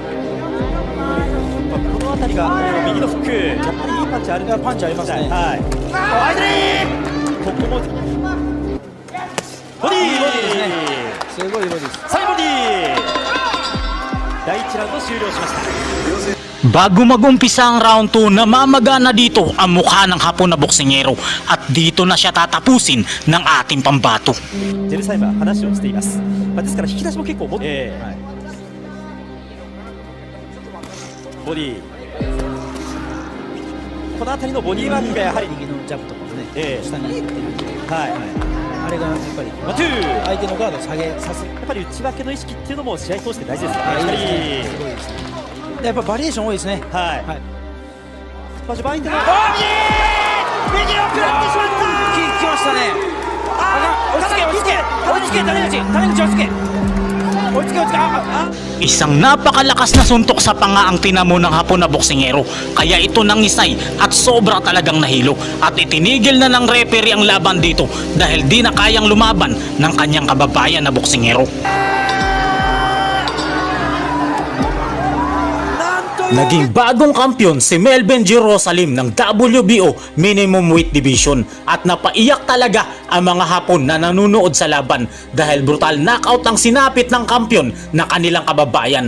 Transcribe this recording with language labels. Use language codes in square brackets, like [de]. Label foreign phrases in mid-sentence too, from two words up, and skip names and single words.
[ja] この辺りが右のフック、やっぱりいいパンチあるんで。いやパンチありますねはい。アイドリー。ここも。ボディー。いいボディですねすごいいいボディです。サイボディー。第1ラウンド終了しました。 [tl] Bago mag-umpisa ang round 2, namamaga na dito ang mukha ng Hapon na boksingero at dito na siya tatapusin ng ating pambato. [ja] ジェルサイムは話をしています。ですから引き出しも結構持って、ボディこの辺りのボディワークがやはり右のジャブとかもね、下に行ってるんで、はい、あれがやっぱりワンツー相手のガードを下げさせやっぱり内訳の意識っていうのも試合通して大事ですよいいですね。ねすごいですね。でやっぱバリエーション多いですね。はい。はいまあ序盤相手の右を食らってしまった。来ましたね。追いつけ追いつけ追いつけ谷口追いつけ追いつけ [tl] Isang napakalakas na suntok sa panga ang tinamo ng Hapon na boksingero, kaya ito nangisay at sobra talagang nahilo at itinigil na ng referee ang laban dito dahil di na kayang lumaban ng kanyang kababayan na boksingero. Naging bagong kampyon si Melvin Jerusalem ng WBO Minimum Weight Division at napaiyak talaga ang mga Hapon na nanonood sa laban dahil [en] brutal knockout [tl] ang sinapit ng kampyon na kanilang kababayan.